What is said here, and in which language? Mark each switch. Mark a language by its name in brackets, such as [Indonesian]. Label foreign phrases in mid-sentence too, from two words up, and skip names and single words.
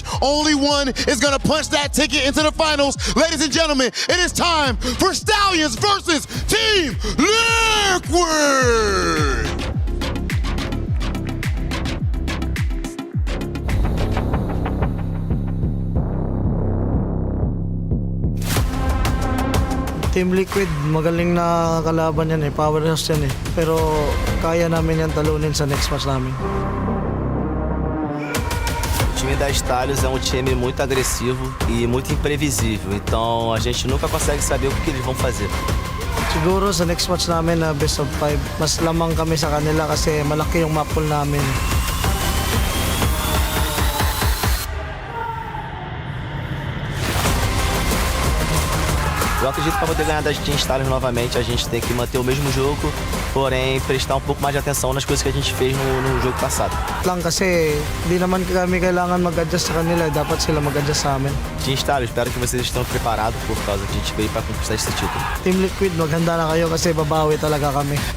[English] Only one is gonna punch that ticket into the finals. Ladies and gentlemen, it is time for Stallions versus Team Liquid. [Filipino] Team Liquid, magaling na kalaban yan powerhouse yan Pero kaya namin yan talunin sa [English] next match [Filipino] namin. [Portuguese] O time da Stallions é um time muito agressivo e muito imprevisível. Então a gente nunca consegue saber o que eles vão fazer. [Filipino] Siguro sa [English] next match [Filipino] namin na [English] best of 5, [Filipino] mas lamang kami sa kanila kasi malaki yung [English] map pool [Filipino] namin. [Portuguese] Eu acredito que para poder ganhar das Team Stallions novamente, a gente tem que manter o mesmo jogo, porém prestar um pouco mais de atenção nas coisas que a gente fez no jogo passado. [Filipino] Lang kasi di naman kami kailangan mag-adjust sa kanila, dapat sila mag-adjust sa amin. [Portuguese] Team Stallions, espero que vocês estejam preparados por causa que a gente veio para conquistar esse título. [Filipino] Team Liquid, maghanda na kayo kasi babawi talaga kami.